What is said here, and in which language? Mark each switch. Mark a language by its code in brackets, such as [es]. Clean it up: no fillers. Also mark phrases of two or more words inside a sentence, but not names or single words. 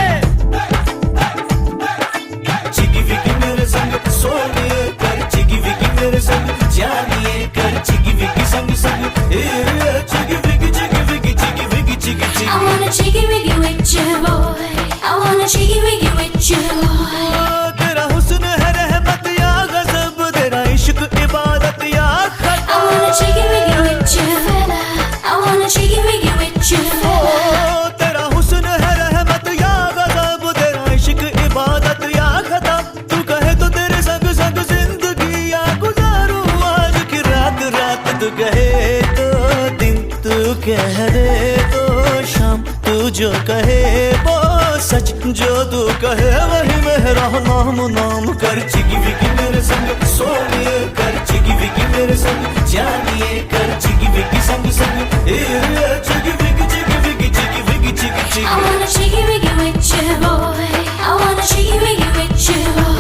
[hi] चिगी विगी मेरे संग सोनिए कर चिगी विगी मेरे संग जानिए कर चिगी विगी संग संग ये चिगी विगी चिगी विगी चिगी विगी चिगी चिगी [en] I wanna jiggy wiggy with you, boy. I wanna jiggy wiggy with you, boy. [hi] तेरा हुस्न है रहमत या गज़ब तेरा इश्क इबादत या खत [en] I wanna jiggy wiggy with you, fella. I wanna jiggy wiggy with you, fella. [hi] तेरा हुस्न है रहमत या गज़ब तेरा इश्क इबादत या खता तू कहे तो तेरे संग संग जिंदगी या गुजारूं आज की रात रात तू कहे तो दिन तू कह दे तो शाम तू जो कहे वो सच जो तू कहे वही मेरा नाम नाम कर चिगी विगी मेरे संग सोनिए कर चिगी विगी मेरे संग जानिए कर चिगी विगी संग संग चिगी विगी चिगी विगी चिगी विगी चिगी चिगी [en] I wanna jiggy wiggy with you, boy. I wanna jiggy wiggy with you, boy.